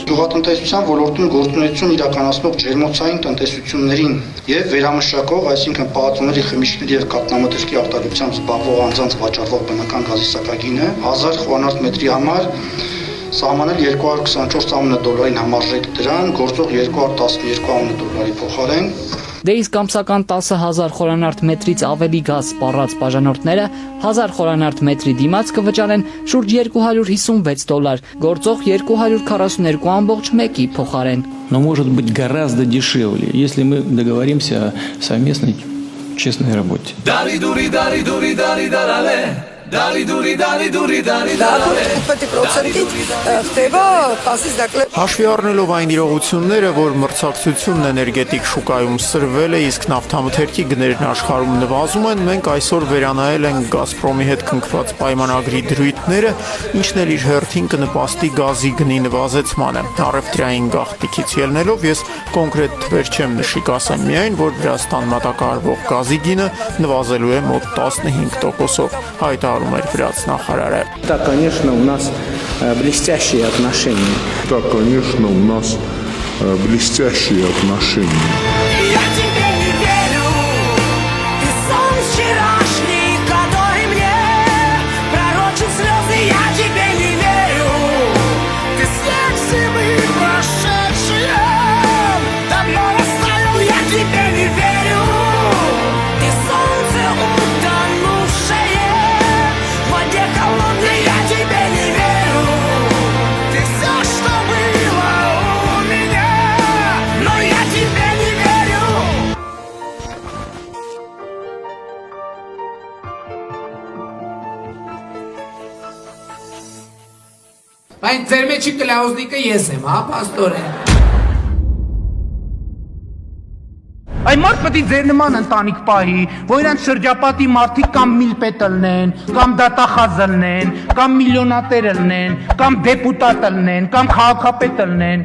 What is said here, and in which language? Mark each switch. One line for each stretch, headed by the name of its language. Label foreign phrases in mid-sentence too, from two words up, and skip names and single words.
Armenian: Գյուղատնտեսության ոլորտում գործունեություն իրականացնող ջերմոցային տնտեսություններին եւ վերամշակող, այսինքն պահածոների, խմիչքների եւ կաթնամթերքի արտադրությամբ զբաղվող անձանց վաճառվող բնական գազի սակագինը 1000 խորանարդ մետրի համար սահմանել $224 համարժեք դրան, գործող $212 փոխարեն։ Դե իսկ ամսական 10,000 խորանարդ մետրից ավելի գազ սպառած բաժանորդները 1000 խորանարդ մետրի դիմաց կվճարեն շուրջ $256, գործող 242.1-ի փոխարեն։
Russian: Но может быть гораздо дешевле, если мы договоримся о совместной честной работе.
Armenian: Հաշվի առնելով այն իրողությունները, որ մրցակցությունն էներգետիկ շուկայում սրվել է, իսկ նավթամթերքի գներն աշխարհում նվազում են, մենք այսօր վերանայել ենք Գազպրոմի հետ կնքված պայմանագրի դրույթները, ինչն էլ իր հերթին կնպաստի գազի գնի նվազեցմանը։ Առևտրային գաղտնիքից ելնելով ես կոնկրետ թվեր չեմ նշի, կասեմ միայն, որ Վրաստան մատակարարվող գազի գինը նվազելու է մոտ 15%-ով, հայտարարում էր վրացնախարարը։
Russian: Да, конечно, у нас блестящие отношения. Да, конечно, у нас блестящие отношения. Я тебе не верю, ты сон вчерашний, который мне пророчил слезы. Я тебе не верю, ты снег зимы прошедшие давно растаял. Я тебе не верю, ты солнце утонувшее в воде холодной. Я тебе не верю, ты все, что было у меня, но я тебе не верю.
Armenian: Բայց ձեր մեջի կլաուզնիկը ես եմ, հա, պաստորեն։ Այն մարդ պետք է ձեր նման ընտանիք պահի, որ իրանց շրջապատի մարդիկ կամ միլպետ լնեն, կամ դատախազ լնեն, կամ միլիոնատեր լնեն, կամ դեպուտատ լնեն, կամ քաղաքապետ լնեն։